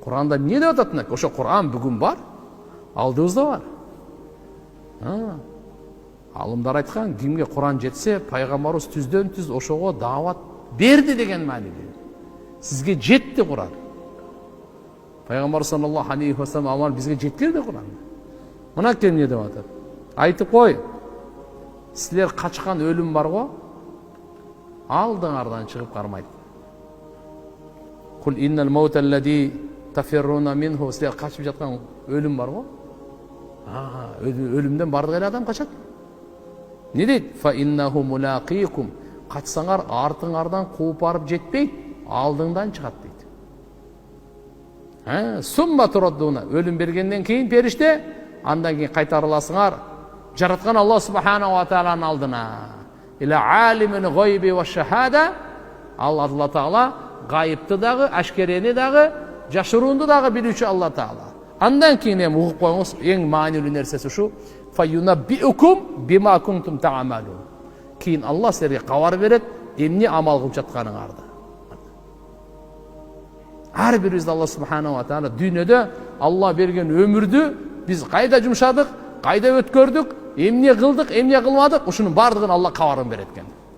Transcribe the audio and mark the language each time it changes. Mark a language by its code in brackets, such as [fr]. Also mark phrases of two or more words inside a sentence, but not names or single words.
[ky] Кур'анда эмне деп атат? Ошо Кур'ан бүгүн бар, алдыбызда бар. Алымдар айткан, кимге Кур'ан жетсе, пайгамбарыбыз түздөн түз ошого даават берди деген мааниде. Сизге жетти Кур'ан. Пайгамбар [ar] صلى الله عليه وسلم [ky] бизге жеткирди Кур'ан. Мына эмне деп атат? Айтып кой. Силер качкан өлүм бар го? Алдыңардан чыгып кармайт. [ar] قل إن الموت الذي تفرون منه. [ky] Силер качып жаткан өлүм бар го? Өлүмдөн бардык эле адам качат. Не дейт? [ar] فإنه ملاقيكم. [ky] Качсаңар артыңардан кууп барып жетпейт, алдыңдан чыгат дейт. [ar] ثم تردون. [ky] Өлүм бергенден кийин периште, андан кийин кайтарыласыңар жараткан Алла Субхана ва Тааланын алдына. [ar] إلى عالم الغيب والشهادة. [ky] Алла Таала гайыпты дагы, ашкерени дагы, жашыруунду дагы билүүчү Алла Таала. Андан кийин эми угуп коюңуз, эң маанилүү нерсеси ушу. [ar] فينبئكم بما كنتم تعملون. [ky] Кийин Алла силерге кабар берет, эмне амал кылып жатканыңарды. Ар бирибизде Алла Субхана ва Таала дүйнөдө Алла берген өмүрдү биз кайда жумшадык, кайда өткөрдүк, эмне кылдык, эмне кылмадык, ушунун бардыгын Алла кабарын берет экен.